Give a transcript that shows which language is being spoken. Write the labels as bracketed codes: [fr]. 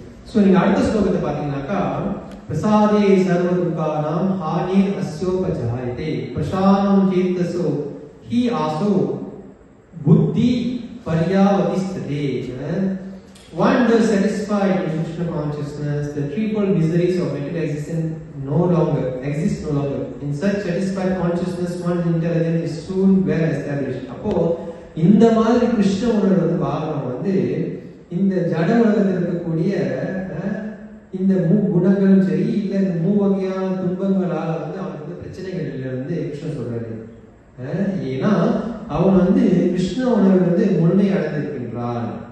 [ta] So நீங்க அடுத்த ஸ்லோகத்தை பார்த்தீங்கன்னாக்கா, [sa] பிரசாதே சர்வ துக்கானாம் ஹானி அஸ்யோபஜாயதே பிரசாதம் சேத்தசோ ஹி ஆசோ புத்தி பர்யாவதிஸ்ததே. [en] One thus satisfied in Krishna consciousness, the threefold miseries of material existence no longer exist. In such satisfied consciousness, one's intelligence is soon well established. [ta] அப்போ இந்த மாதிரி கிருஷ்ண உணர்வு வந்து வாகனம் வந்து இந்த ஜட உலகத்தில் இருக்கக்கூடிய இந்த குணங்களும் சரி, இல்ல இந்த மூவகையான துன்பங்களால வந்து அவனுக்கு வந்து பிரச்சனைகள்ல இருந்து கிருஷ்ணன் சொல்றாரு. ஏன்னா அவன் வந்து கிருஷ்ண உணர்வு வந்து முழுமை அடைந்திருக்கின்றான்.